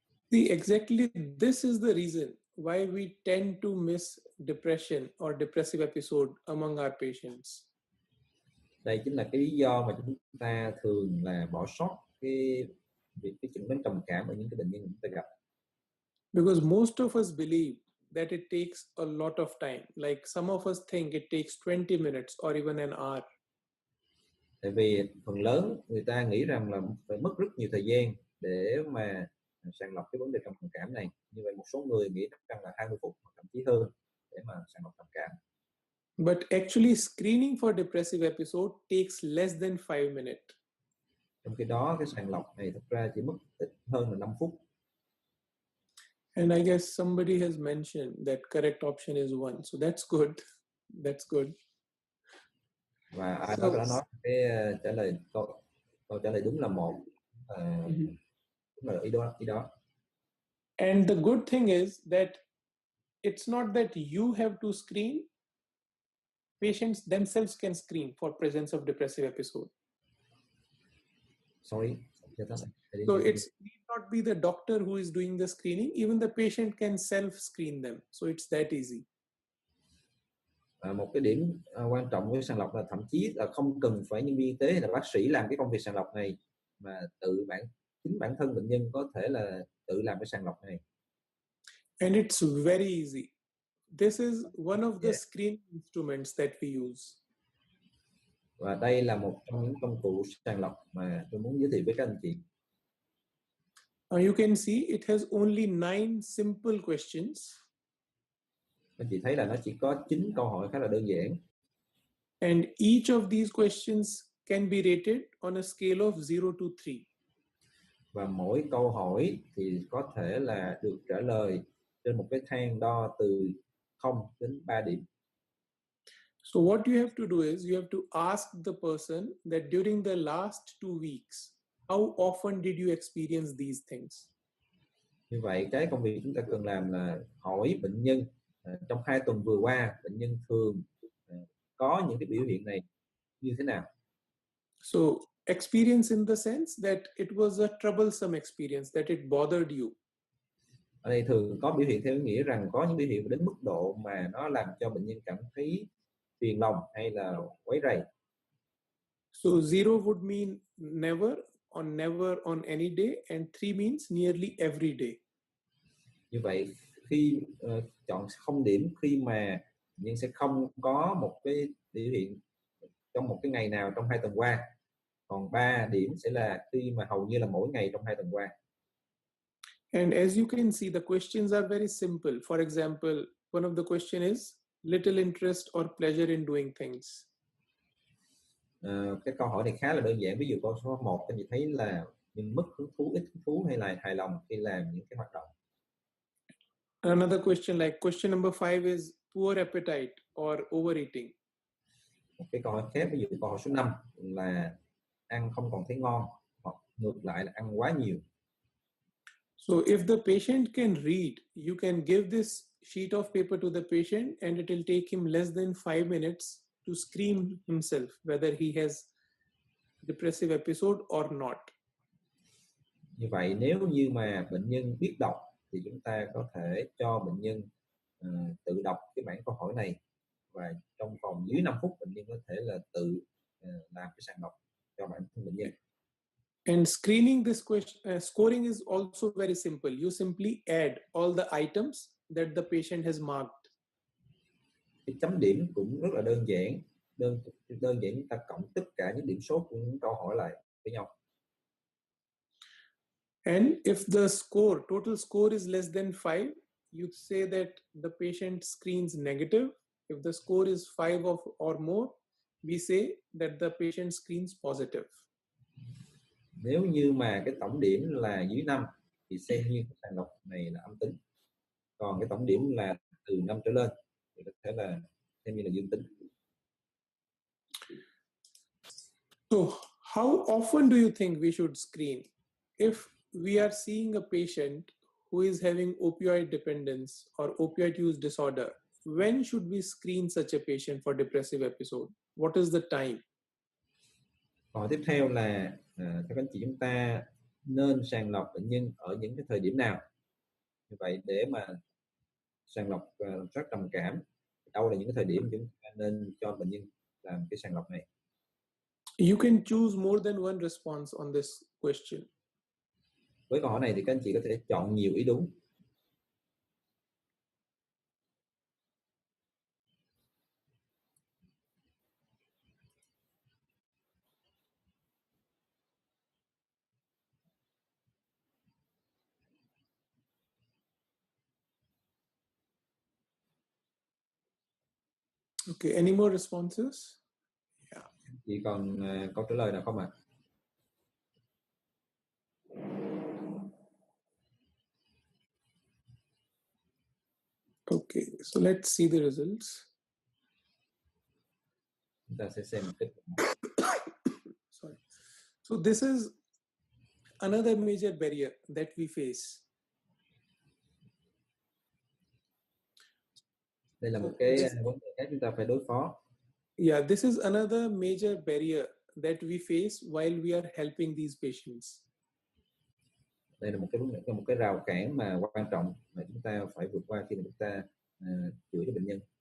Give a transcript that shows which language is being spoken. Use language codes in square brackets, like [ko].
[en] See, exactly this is the reason why we tend to miss depression or depressive episode among our patients. [vi] Đây chính là cái lý do mà chúng ta thường là bỏ sót cái việc chẩn đoán trầm cảm ở những cái bệnh nhân chúng ta gặp. [en] Because most of us believe that it takes a lot of time. Like some of us think it takes 20 minutes or even an hour. [vi] Tại vì phần lớn người ta nghĩ rằng là phải mất rất nhiều thời gian để mà sàng lọc cái vấn đề trầm cảm này. Như vậy một số người nghĩ rằng là 20 phút hoặc thậm chí hơn để mà sàng lọc trầm cảm. [en] But actually screening for depressive episode takes less than 5 minutes. [vi] Trong khi đó cái sàng lọc này thực ra chỉ mất ít hơn là 5 phút. [en] And I guess somebody has mentioned that correct option is 1. So that's good. That's good. [vi] Và ai đó đã nói cái trả lời câu trả lời đúng là 1. Đúng là ý đó. [en] And the good thing is that it's not that you have to screen. Patients themselves can screen for presence of depressive episode. Sorry. So it need not be the doctor who is doing the screening. Even the patient can self-screen them. So it's that easy. [vi] Một cái điểm quan trọng với sàng lọc là thậm chí là không cần phải nhân viên y tế hay là bác sĩ làm cái công việc sàng lọc này, mà chính bản thân bệnh nhân có thể là tự làm cái sàng lọc này. [en] And it's very easy. This is one of the screening instruments that we use. [vi] Và đây là một trong những công cụ sàng lọc mà tôi muốn giới thiệu với các anh chị. [en] You can see it has only 9 simple questions. [vi] Anh chị thấy là nó chỉ có 9 câu hỏi khá là đơn giản. [en] And each of these questions can be rated on a scale of 0 to 3. [vi] Và mỗi câu hỏi thì có thể là được trả lời trên một cái thang đo từ 0 đến 3 điểm. [en] So what you have to do is you have to ask the person that during the last 2 weeks, how often did you experience these things? [vi] Như vậy cái công việc chúng ta cần làm là hỏi bệnh nhân trong 2 tuần vừa qua bệnh nhân thường có những cái biểu hiện này như thế nào. [en] So experience in the sense that it was a troublesome experience, that it bothered you. [vi] Ở đây thường có biểu hiện theo nghĩa rằng có những biểu hiện đến mức độ mà nó làm cho bệnh nhân cảm thấy phiền lòng hay là quấy rầy. [en] So 0 would mean never on any day, and 3 means nearly every day. [vi] Như vậy khi chọn 0 điểm khi mà bệnh nhân sẽ không có một cái biểu hiện trong một cái ngày nào trong 2 tuần qua. Còn 3 điểm sẽ là khi mà hầu như là mỗi ngày trong 2 tuần qua. [en] And as you can see, the questions are very simple. For example, one of the question is little interest or pleasure in doing things. [vi] Cái câu hỏi này khá là đơn giản. Ví dụ câu số 1 các anh chị thấy là mình mất hứng thú, ít hứng thú hay là hài lòng khi làm những cái hoạt động. [en] Another question like question number 5 is poor appetite or overeating. [vi] Một cái câu hỏi khác, ví dụ câu hỏi số 5 là ăn không còn thấy ngon, hoặc ngược lại là ăn quá nhiều. [en] So if the patient can read, you can give this sheet of paper to the patient and it will take him less than 5 minutes to screen himself whether he has depressive episode or not. [vi] Như vậy nếu như mà bệnh nhân biết đọc thì chúng ta có thể cho bệnh nhân tự đọc cái bản câu hỏi này, và trong vòng dưới 5 phút bệnh nhân có thể là tự làm cái sàng lọc cho bản thân bệnh nhân. [en] And screening this question, scoring is also very simple. You simply add all the items that the patient has marked. [vi] Cái chấm điểm cũng rất là đơn giản. Đơn giản chúng ta cộng tất cả những điểm số của những câu hỏi lại với nhau. [en] And if the score, total score is less than 5, you say that the patient screens negative. If the score is 5 or more, we say that the patient screens positive. [vi] Nếu như mà cái tổng điểm là dưới 5 thì xem như cái sàng lọc này là âm tính. Còn cái tổng điểm là từ 5 trở lên thì có thể là xem như là dương tính. [en] So how often do you think we should screen? If we are seeing a patient who is having opioid dependence or opioid use disorder, when should we screen such a patient for depressive episode? What is the time? [vi] Còn tiếp theo là các anh chị chúng ta nên sàng lọc bệnh nhân ở những cái thời điểm nào? Như vậy để mà sàng lọc rất trầm cảm, đâu là những cái thời điểm chúng ta nên cho bệnh nhân làm cái sàng lọc này? [en] You can choose more than one response on this question. [vi] Với câu hỏi này thì các anh chị có thể chọn nhiều ý đúng. [en] Okay, any more responses? Yeah. [vi] Chỉ còn câu trả lời nào không ạ? [en] Okay, so let's see the results. [vi] Chúng ta sẽ xem kết quả. [en] Sorry. So this is another major barrier that we face. [vi] Đây là một cái vấn đề khác chúng ta phải đối phó. [en] Yeah, this is another major barrier that we face while we are helping these patients. [vi] Đây là một cái vấn đề, một cái rào cản mà quan trọng mà chúng ta phải vượt qua khi mà chúng ta chữa cho bệnh nhân.